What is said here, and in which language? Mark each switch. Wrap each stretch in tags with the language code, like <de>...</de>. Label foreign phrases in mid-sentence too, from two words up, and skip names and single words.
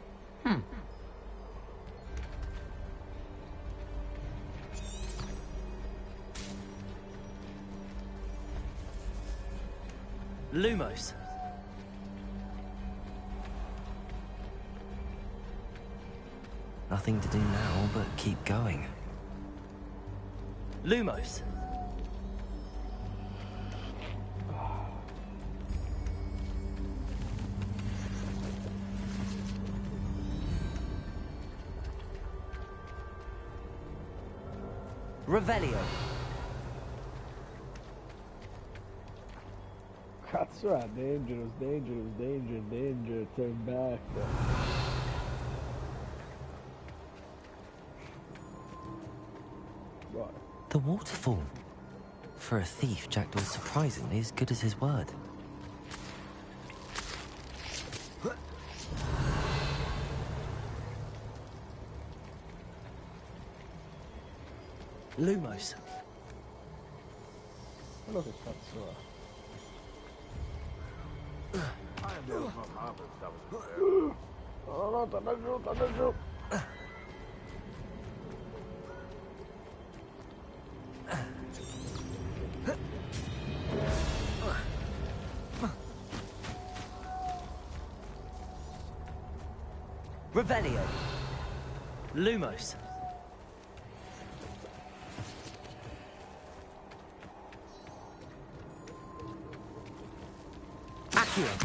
<en>Lumos. Nothing to do now but keep going. Lumos. Revelio.</en> <it>Cazzo è?</it> <en>Dangerous, dangerous, danger, danger, turn back. What? The waterfall. For a thief, Jackdaw's surprisingly as good as his word. Lumos.</en> <it>Quello che cazzo è? No, no, torna giù, torna giù.</it> <en>Revelio. Lumos. Accio.</en>